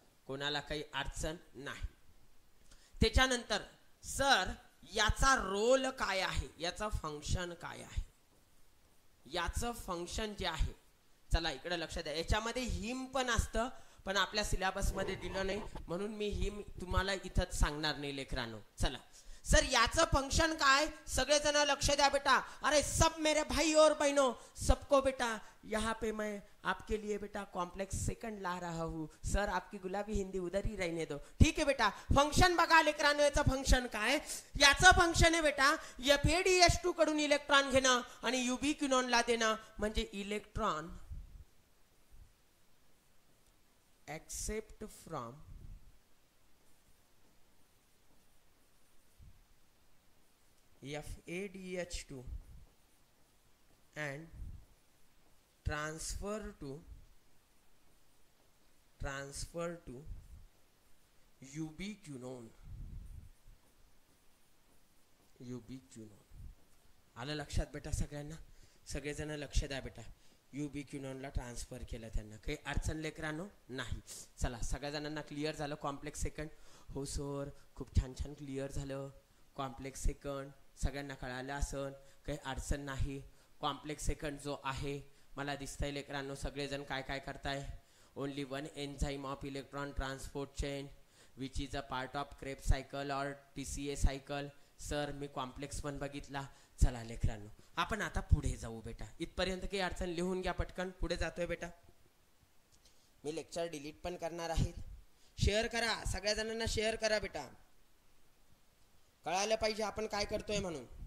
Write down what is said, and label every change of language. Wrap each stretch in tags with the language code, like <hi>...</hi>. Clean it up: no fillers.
<mr>कोणाला काही अडचण नाही. त्याच्यानंतर सर याचा रोल काय आहे, याचं फंक्शन काय आहे? याचं फंक्शन जे आहे, चला इकडे लक्ष द्या. याच्यामध्ये हिम पण असतं, पण आपल्या सिलेबस मध्ये दिलं नाही म्हणून मी हिम तुम्हाला इथंच सांगणार नाही लेकरांनो. चला सर याचं फंक्शन काय, सगळेजण लक्ष द्या बेटा.</mr> <hi>अरे सब मेरे भाई और बहनों, सबको बेटा यहाँ पे मैं आपके लिए बेटा कॉम्प्लेक्स सेकंड ला रहा हूँ. सर आपकी गुलाबी हिंदी उधर ही रहने दो. ठीक है बेटा.</hi> <mr>फंक्शन बघा लेकरांनो, याचं फंक्शन काय? याचं फंक्शन आहे बेटा FADH2 कडून इलेक्ट्रॉन घेणं आणि युबिक्विनोनला देणं.</mr> <en>म्हणजे electron accept from FADH2 and transfer to ubiquinone.</en> <mr>आलं लक्षात बेटा सगळ्यांना? सगळेजण लक्ष द्या बेटा. युबिक्विनोनला ट्रान्सफर केलं त्यांना. काही अडचण लेकरांनो नाही. चला सगळ्या जणांना क्लिअर झालं कॉम्प्लेक्स सेकंड? हो सर खूप छान छान क्लिअर झालं. कॉम्प्लेक्स सेकंड सगळ्यांना कळालं असन, काही अडचण नाही. कॉम्प्लेक्स सेकंड जो आहे मला दिसतंय लेकरांनो सगळेजण काय काय करताय.</mr> <en>Only one enzyme of electron transport chain which is a part of Krebs cycle और TCA cycle.</en> <mr>सर मी कॉम्प्लेक्स पण बघितला. चला लेकरांनो आपण आता पुढे जाऊ बेटा. इथपर्यंत काही अडचण लिहून घ्या पटकन. पुढे जातोय बेटा. मी लेक्चर डिलीट पण करणार आहे. शेअर करा, सगळ्या जणांना शेअर करा बेटा. कळायला पाहिजे आपण काय करतोय म्हणून.</mr>